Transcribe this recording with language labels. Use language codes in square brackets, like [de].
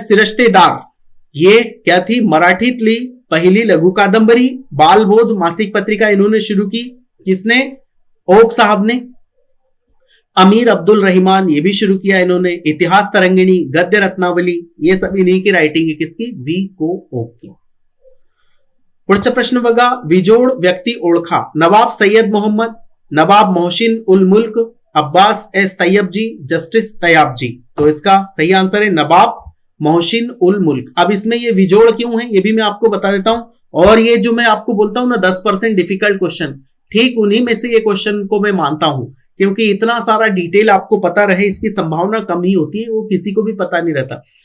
[hi] शिरस्तेदार ये क्या थी, [mr] मराठीतली पहिली लघु कादंबरी, [hi] बालबोध मासिक पत्रिका इन्होंने शुरू की। किसने, ओक साहब ने। अमीर अब्दुल रहमान ये भी शुरू किया इन्होंने। इतिहास तरंगिणी, गद्य रत्नावली, ये सब इन्हीं की राइटिंग है। किसकी, वी को ओक की। [mr] पुढचा प्रश्न बघा, विजोड व्यक्ती ओळखा। नवाब सैयद मोहम्मद, नवाब मोहसिन उल मुल्क, अब्बास एस तैयब जी, जस्टिस तैयब जी। [hi] तो इसका सही आंसर है नवाब मोहसिन उल मुल्क। अब इसमें ये विजोड़ क्यों है ये भी मैं आपको बता देता हूं। और ये जो मैं आपको बोलता हूं ना 10% डिफिकल्ट क्वेश्चन, ठीक उन्हीं में से ये क्वेश्चन को मैं मानता हूं, क्योंकि इतना सारा डिटेल आपको पता रहे इसकी संभावना कम ही होती है, वो किसी को भी पता नहीं रहता।